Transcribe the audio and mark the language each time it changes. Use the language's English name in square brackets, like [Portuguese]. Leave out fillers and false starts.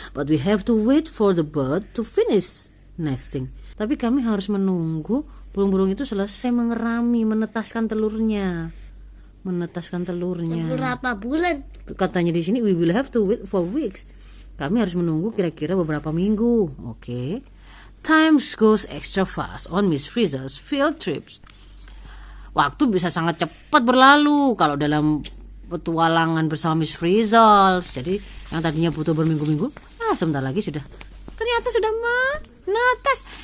[English] But we have to wait for the bird to finish nesting. [Indonesian] Tapi kami harus menunggu burung-burung itu selesai mengerami, menetaskan telurnya. Berapa bulan? Katanya di sini [English] we will have to wait for weeks. [Indonesian] Kami harus menunggu kira-kira beberapa minggu. Oke. [English] Time goes extra fast on Miss Frizzle's field trips. [Indonesian] Waktu bisa sangat cepat berlalu kalau dalam petualangan bersama Miss Frizzle. Jadi yang tadinya butuh berminggu-minggu, sebentar lagi ternyata sudah menetas.